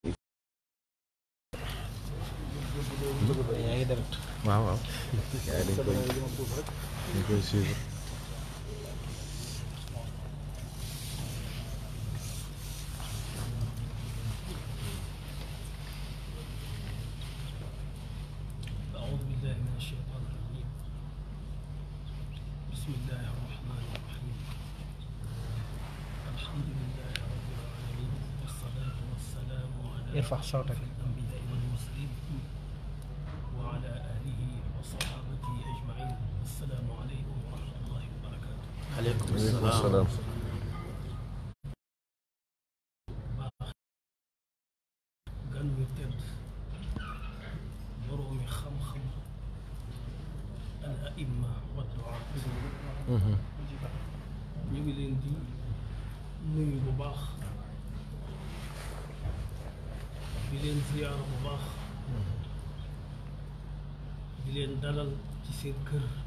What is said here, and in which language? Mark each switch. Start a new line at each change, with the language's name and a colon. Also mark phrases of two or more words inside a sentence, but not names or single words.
Wolof: yaa ngi dem waaw yaa dañ koy suivre
Arabic: أعوذ بالله من الشيطان الرجيم بسم الله الرحمن الرحيم الحمد لله رب العالمين والصلاة والسلام على ارفع صوتك. الأنبياء والمرسلين وعلى آله وصحابته أجمعين السلام عليكم ورحمة الله وبركاته. aleykum salaam salaam
Wolof: gan ñu tedd boroomi xam-xam
Arabic: الأئمة والدعاة
Wolof: ñu ngi leen di nuyu bu baax di leen ziyaara bu baax di leen dalal ci seen kër